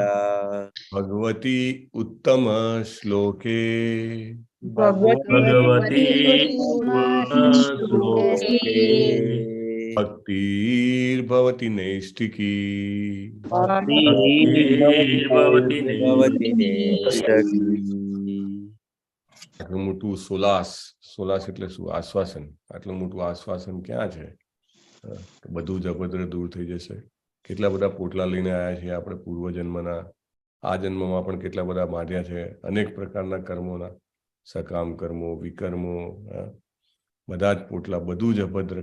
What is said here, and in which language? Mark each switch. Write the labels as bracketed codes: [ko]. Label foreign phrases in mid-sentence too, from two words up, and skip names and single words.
[sa] भगवती उत्तम श्लोके भगवती श्लोके भक्तिर्भवति नैष्ठिकी। भक्तिर्भवति [gu] આટલું મોટું સોલાસ એટલે શું? આશ્વાસન. આટલું મોટું આશ્વાસન ક્યાં છે? બધું જ અભદ્ર દૂર થઈ જશે. કેટલા બધા પોટલા લઈને આવ્યા છીએ આપણે પૂર્વજન્મના. આ જન્મમાં પણ કેટલા બધા માર્યા છે અનેક પ્રકારના કર્મોના, સકામ કર્મો, વિકર્મો, બધા જ પોટલા, બધું જ અભદ્ર.